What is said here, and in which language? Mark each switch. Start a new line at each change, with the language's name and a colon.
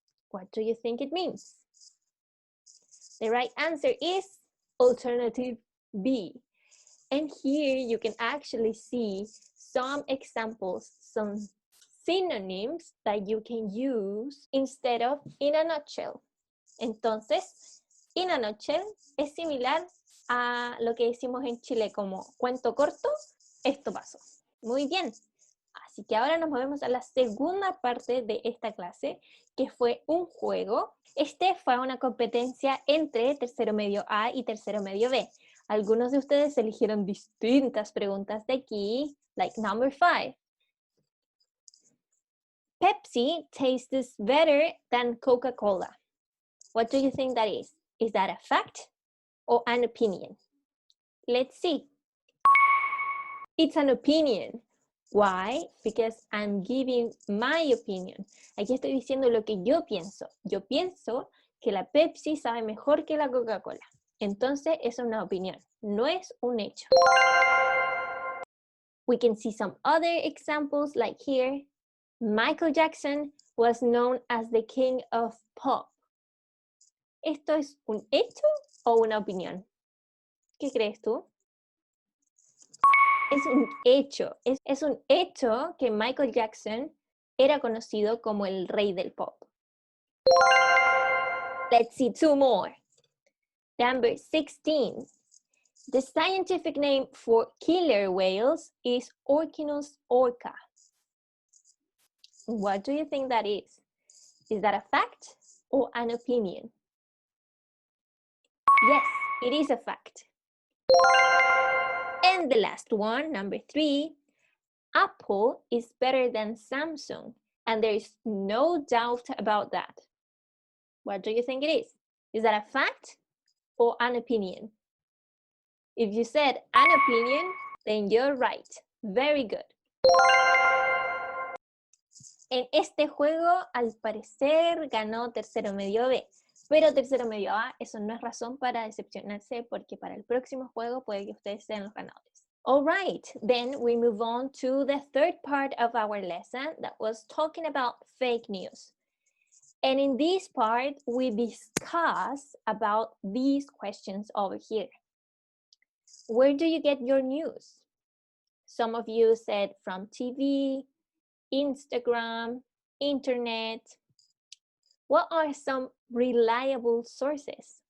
English: What do you think it means? The right answer is alternative B. And here you can actually see some examples, some synonyms that you can use instead of in a nutshell.
Spanish: Entonces, in a nutshell es similar a lo que decimos en Chile como cuento corto, esto pasó. Muy bien. Así que ahora nos movemos a la segunda parte de esta clase, que fue un juego. Este fue una competencia entre tercero medio A y tercero medio B. Algunos de ustedes eligieron distintas preguntas de aquí,
English: like number 5. Pepsi tastes better than Coca-Cola. What do you think that is? Is that a fact or an opinion? Let's see. It's an opinion. Why? Because I'm giving my opinion.
Spanish: Aquí estoy diciendo lo que yo pienso. Yo pienso que la Pepsi sabe mejor que la Coca-Cola. Entonces es una opinión, no es un hecho.
English: We can see some other examples like here. Michael Jackson was known as the king of pop.
Spanish: ¿Esto es un hecho o una opinión? ¿Qué crees tú? Es un hecho. Es un hecho que Michael Jackson era conocido como el rey del pop.
English: Let's see 2 more. Number 16. The scientific name for killer whales is Orcinus orca. What do you think that is? Is that a fact or an opinion? Yes, it is a fact. And the last one, number 3, Apple is better than Samsung, and there is no doubt about that. What do you think it is? Is that a fact or an opinion? If you said an opinion, then you're right. Very good.
Spanish: En este juego, al parecer, ganó tercero medio B. Pero tercero medio A, eso no es razón para decepcionarse porque para el próximo juego puede que ustedes sean los ganadores.
English: All right, then we move on to the third part of our lesson that was talking about fake news. And in this part, we discuss about these questions over here. Where do you get your news? Some of you said from TV, Instagram, internet. What are some reliable sources